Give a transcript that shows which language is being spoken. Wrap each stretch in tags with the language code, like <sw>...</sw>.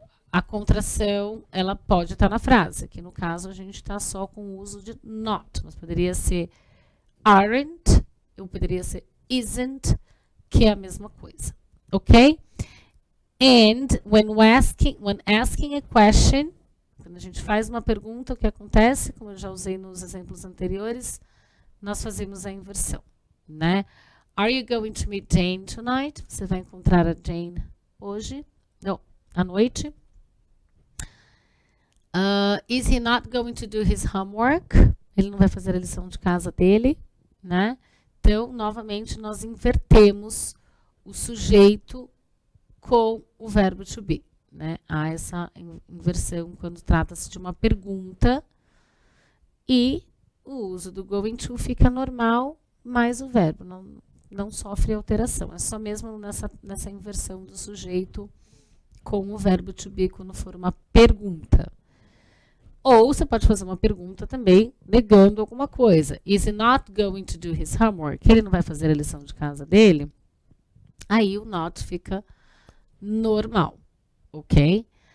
<pt>A contração, ela pode estar na frase. Aqui no caso a gente está só com o uso de not, mas poderia ser aren't, ou poderia ser isn't, que é a mesma coisa, ok?</pt> <en>And when asking a question,</en> <pt>quando a gente faz uma pergunta, o que acontece, como eu já usei nos exemplos anteriores, nós fazemos a inversão, né?</pt> <en>Are you going to meet Jane tonight?</en> <pt>Você vai encontrar a Jane hoje? Não, à noite.</pt> <en>Is he not going to do his homework?</en> <pt>Ele não vai fazer a lição de casa dele, né? Então, novamente, nós invertemos o sujeito com o verbo to be, né? Há essa inversão quando trata-se de uma pergunta e o uso do going to fica normal, mas o verbo não sofre alteração. É só mesmo nessa inversão do sujeito com o verbo to be quando for uma pergunta. Ou você pode fazer uma pergunta também negando alguma coisa.</pt> <en>Is he not going to do his homework?</en> <pt>Ele não vai fazer a lição de casa dele? Aí o not fica normal, ok?</pt>